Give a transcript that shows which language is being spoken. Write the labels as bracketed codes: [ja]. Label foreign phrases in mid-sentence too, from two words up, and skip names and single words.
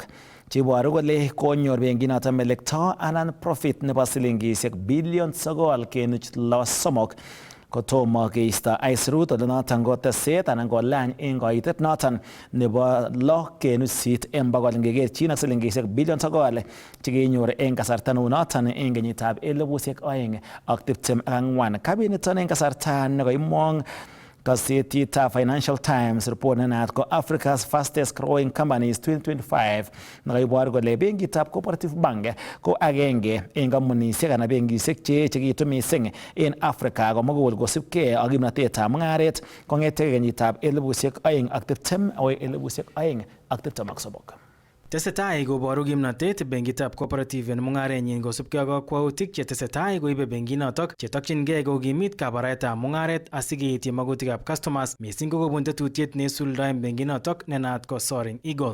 [kln] Chiboru kole konyor benkinoto melekto anan profit nebo silingisiek bilion 9.63 kotomo keisto aisurut ole noton ko teset anan kolany eng kaitet noton nebo 6.8 eng bogol ngekerchin ak silingisiek bilion 9 chekenyor eng kasarta noton eng kenyitab 2024. Kabiniton eng kasarta nekoimong kasetitab Financial Times report nenaat ko Africa's fastest growing companies 2025 nakaibor kole benkitab Cooperative Bank ko agenge eng kampunisiek anan benkisiek cheechekitu mising en Africa komugul kosubkei ak kimnatetab mungaret kong'ete kenyitab 2020 akoi 2023. Tesetai koboru kimnatet benkitab Cooperative en mungarenyin kosubkei ak kakwautik che tesetai koibe benkinotok chetokyingei kokimit kabaraetab mungaret asikeityi magutikab customers mising ko kobun tetutiet neisuldaen benkinotok nenaat ko Soaring Eagle.